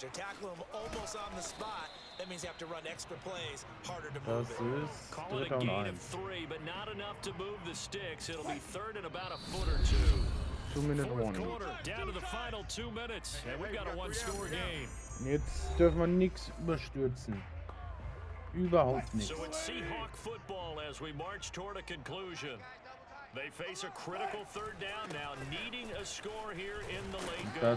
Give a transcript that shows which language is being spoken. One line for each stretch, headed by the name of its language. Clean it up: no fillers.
English: They're tackling them almost on the spot. That means you have to run extra plays, harder to move it. Call it a gain of 3, but not enough to move the sticks. It'll be third and about a foot or 2. 2-minute Fourth warning. quarter, down to the final 2 minutes, and we've got a one-score game.
German: Jetzt dürfen wir nichts überstürzen. Überhaupt nichts.
English: So it's Seahawk football as we march toward a conclusion. They face a critical third down now, needing a score here in the late going.